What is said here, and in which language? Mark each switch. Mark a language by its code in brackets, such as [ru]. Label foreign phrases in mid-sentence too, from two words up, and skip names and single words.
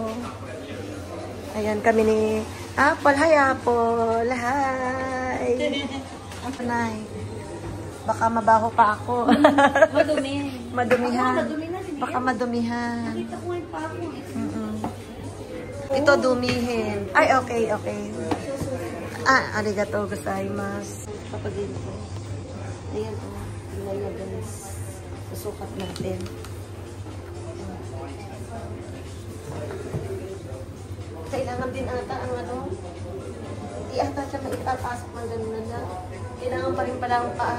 [tl] Ayan kami ni Apple. Hi, Apple. Hi. Nay. Baka mabaho pa ako. Madumi. Madumihan. Madumi na. Baka madumihan. Nakita ko yung pa ako. Ito dumihin. Ay, okay. [ja] ありがとうございます. [tl] Papagin ko. Ayan, Ilaya guys. Susukat natin. Kailangan din ata ang ano. Hindi ata siya maipapasok ng ganun na lang. Kailangan pa rin pala ang paa.